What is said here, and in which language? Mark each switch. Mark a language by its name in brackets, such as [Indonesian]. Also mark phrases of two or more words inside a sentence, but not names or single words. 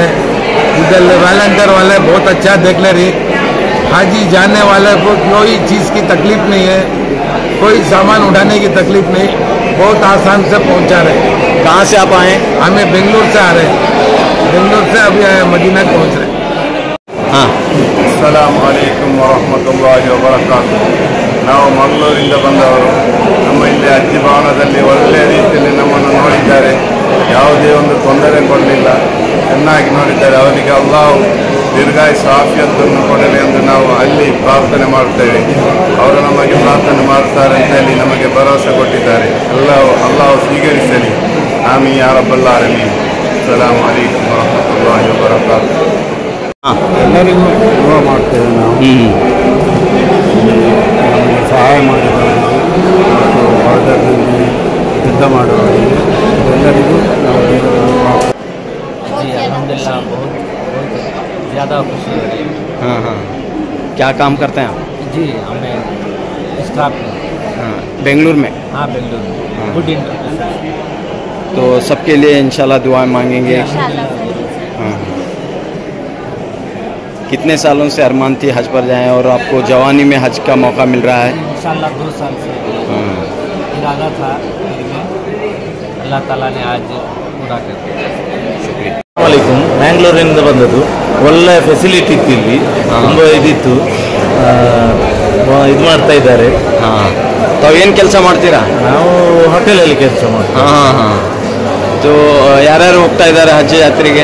[Hindi] इधर वॉलंटियर वाले बहुत अच्छा देख ले रही, हाजी जाने वाले को कोई चीज़ की तकलीफ नहीं है, कोई सामान उठाने की तकलीफ नहीं, बहुत आसान से पहुंचा रहे। कहाँ से आप आए? हमें बेंगलुरु से आ रहे हैं, बेंगलुरु से अभी मदीना पहुंच रहे हैं। हाँ, [Arabic] السلام عليكم ورحمة الله وبركاته. [Kannada] ನಾವು ಮಂಗಳೂರಿಂದ ಬಂದವರು. ನಮ್ಮ ಇಲ್ಲಿ ಅಜ್ಜಿ ಭವನದಲ್ಲಿ ಒಳ್ಳೆಯ ರೀತಿಯಲ್ಲಿ ನಮ್ಮನ್ನು ನೋಡಿದ್ದಾರೆ, ಯಾವುದೇ ಒಂದು ತೊಂದರೆ ಕೊಡಲಿಲ್ಲ, ಚೆನ್ನಾಗಿ ನೋಡಿದ್ದಾರೆ. ಅವರಿಗೆ ಅಲ್ಲಾಹು ದೀರ್ಘಾಯುಷ್ಯ ಆಫಿಯತ್ತನ್ನು ಕೊಡಲಿ ಎಂದು ನಾವು ಅಲ್ಲಿ ಪ್ರಾರ್ಥನೆ ಮಾಡುತ್ತೇವೆ. ಅವರು ನಮಗೆ ಪ್ರಾರ್ಥನೆ ಮಾಡುತ್ತಾರೆ ಅಂತ ಹೇಳಿ ನಮಗೆ ಭರವಸೆ ಕೊಟ್ಟಿದ್ದಾರೆ. ಅಲ್ಲಾಹು ಸ್ವೀಕರಿಸಲಿ. [Arabic] آمين يا رب العالمين. السلام عليكم ورحمة الله وبركاته. [Kannada] ಎಲ್ಲರಿಗೂ ದುವಾ ಮಾಡ್ತೇವೆ ನಾವು. ನಮಗೆ ಸಹಾಯ ಮಾಡಿದವರಿಗೆ ಮತ್ತು ಬಾರ್ಡರ್ನಲ್ಲಿ ಯುದ್ಧ ಮಾಡುವವರಿಗೆ ಎಲ್ಲರಿಗೂ ನಾವು [Hindi] जी अल्हम्दुलिल्लाह बहुत ज़्यादा खुशी हो रही है। हाँ, हाँ। क्या काम करते हैं आप? जी हमें स्टाफ में। हाँ, बेंगलुरु में। हाँ बेंगलुरु हाँ। गुड इंटरनेशनल। तो सबके लिए इंशाल्लाह दुआएं मांगेंगे। हाँ। कितने सालों से अरमान थी हज पर जाएं और आपको जवानी में हज का मौका मिल रहा है? इंशाल्लाह 2 साल से हाँ। इरादा था अल्लाह ताला ने आज पूरा कर दिया। शुक्रिया। [Kannada] ಅಸ್ಸಲಾಮಲೈಕುಮ್, ಮ್ಯಾಂಗ್ಳೂರಿಂದ ಬಂದದ್ದು. ಒಳ್ಳೆ ಫೆಸಿಲಿಟಿ ಇತ್ತು ಇಲ್ಲಿ, ತುಂಬ ಇದಿತ್ತು, ಇದು ಮಾಡ್ತಾ ಇದ್ದಾರೆ. ಹಾಂ, ತಾವೇನು ಕೆಲಸ ಮಾಡ್ತೀರಾ? ನಾವು ಹೋಟೆಲಲ್ಲಿ ಕೆಲಸ ಮಾಡ್ತೀವಿ. ಹಾಂ ಹಾಂ. तो ಯಾರ್ಯಾರು ಹೋಗ್ತಾ ಇದ್ದಾರೆ ಹಜ್ ಯಾತ್ರೆಗೆ?